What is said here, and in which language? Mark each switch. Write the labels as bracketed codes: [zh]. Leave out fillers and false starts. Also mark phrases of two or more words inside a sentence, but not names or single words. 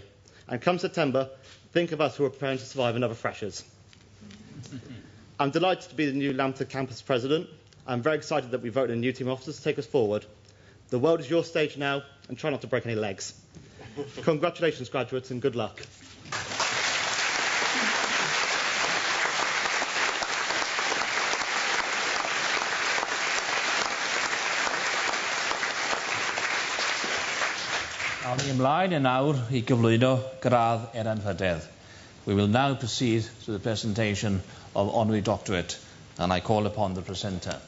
[en] And come September, think of us who are preparing to survive another Freshers. I'm delighted to be the new Lambton Campus President. I'm very excited that we voted a new team of officers to take us forward. The world is your stage now, and try not to break any legs. Congratulations, graduates, and good luck. [cy] Awn ni ymlaen yn awr I gyflwyno gradd Eranrhydedd. [en] We will now proceed to the presentation of Honorary Doctorate, and I call upon the presenter.